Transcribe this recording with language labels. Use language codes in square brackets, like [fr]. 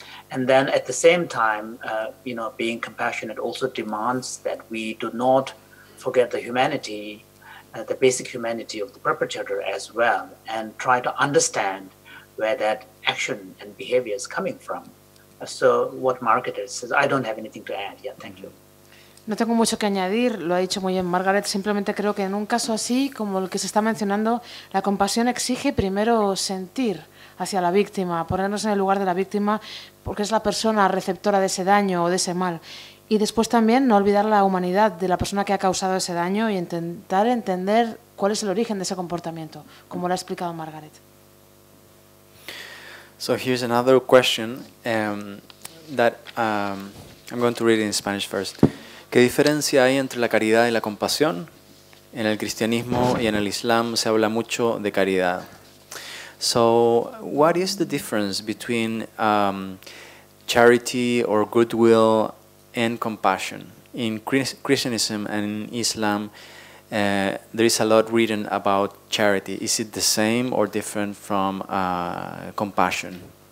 [en] And then at the same time, being compassionate also demands that we do not forget the humanity, the basic humanity of the perpetrator as well, and try to understand where that action and behavior is coming from. So what Margaret says, I don't have anything to add. Yeah, thank you. [es] No tengo mucho que añadir, lo ha dicho muy bien Margaret, simplemente creo que en un caso así, como el que se está mencionando, la compasión exige primero sentir hacia la víctima, ponernos en el lugar de la víctima, porque es la persona receptora de ese daño o de ese mal. Y después también no olvidar la humanidad de la persona que ha causado ese daño y intentar entender cuál es el origen de ese comportamiento, como lo ha explicado Margaret. [en] So here's another question that I'm going to read in Spanish first. [es] ¿Qué diferencia hay entre la caridad y la compasión? En el cristianismo y en el islam se habla mucho de caridad. [en] So what is the difference between charity or goodwill and compassion? In Christianism and in Islam, there is a lot written about charity. Is it the same or different from compassion?